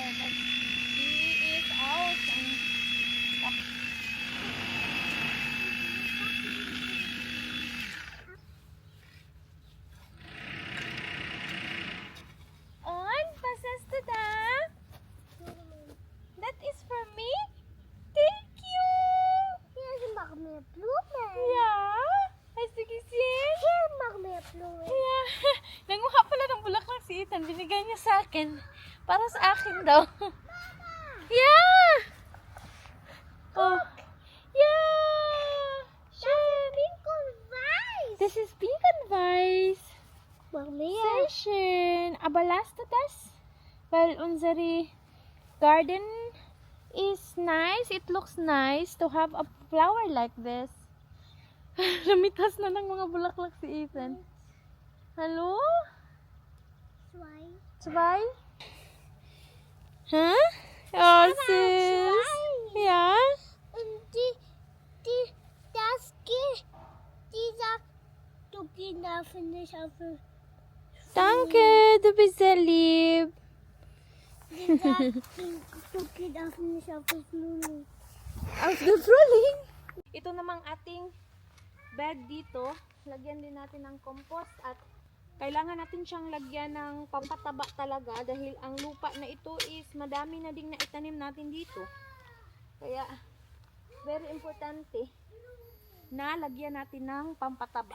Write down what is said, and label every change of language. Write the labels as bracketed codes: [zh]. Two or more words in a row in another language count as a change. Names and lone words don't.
[de] Die ist aus. Und, was hast du da? [en] That is for me? Thank you! [de] Hier, sie machen mir Blumen. Ja, hast du gesehen? Hier machen mir Blumen. [en] Yeah. [tl] Nanguha pala ng bulaklak si Ethan. Binigay niya sa akin. Para sa akin daw. [en] Yeah! Oh. Yeah! [de] Schön. Pink und weiß. Das ist pink und weiß. Mach mehr. Sehr schön. Aber lasst du das? Weil unsere [en] garden is nice. It looks nice to have a flower like this. [tl] Lamitas na ng mga bulaklak si Ethan. [de] Hallo? Zwei? Hä? Oh, süß. Ja? Und dieser Ducky darf nicht auf den Danke, du bist sehr lieb. Dieser Ducky darf nicht auf den Blumen. Aus the Frühling. [tl] Ito namang ating bed dito. Lagyan din natin ng compost at Kailangan natin siyang lagyan ng pampataba talaga dahil ang lupa na ito is madami na ding naitanim natin dito. Kaya, very importante na lagyan natin ng pampataba.